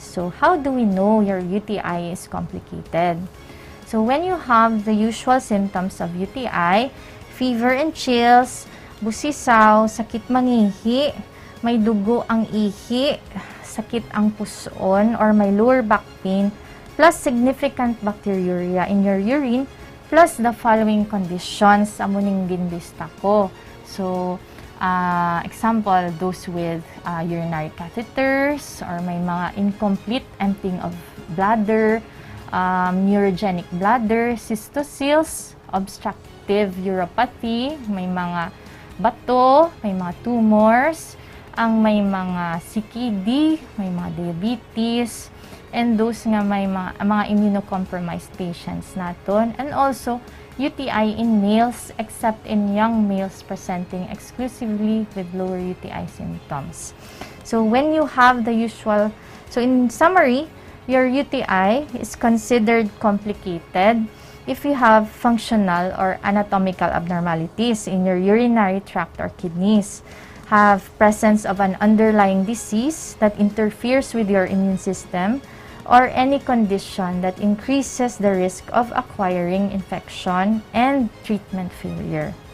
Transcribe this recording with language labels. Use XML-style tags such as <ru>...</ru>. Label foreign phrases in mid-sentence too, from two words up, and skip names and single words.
<en>So how do we know your UTI is complicated? So when you have the usual symptoms of UTI, fever and chills,</en> <hil>busisaw, sakit mangihi, may dugo ang ihi, sakit ang puson,</hil> <en>or may lower back pain, plus significant bacteriuria in your urine, plus the following conditions,</en> <hil>amuning din lista ko.</hil> <en>So, example, those with urinary catheters, or</en> <hil>may mga</hil> <en>incomplete emptying of bladder, neurogenic bladder, cystocele, obstructive uropathy,</en> <hil>may mga bato, may mga tumors, ang may mga CKD, may mga diabetes,</hil> <en>and those</en> <hil>nga may mga</hil> <en>immunocompromised patients naton, and also UTI in males except in young males presenting exclusively with lower UTI symptoms. So when you have the usual, so in summary, your UTI is considered complicated if you have functional or anatomical abnormalities in your urinary tract or kidneys, have presence of an underlying disease that interferes with your immune system, or any condition that increases the risk of acquiring infection and treatment failure.</en>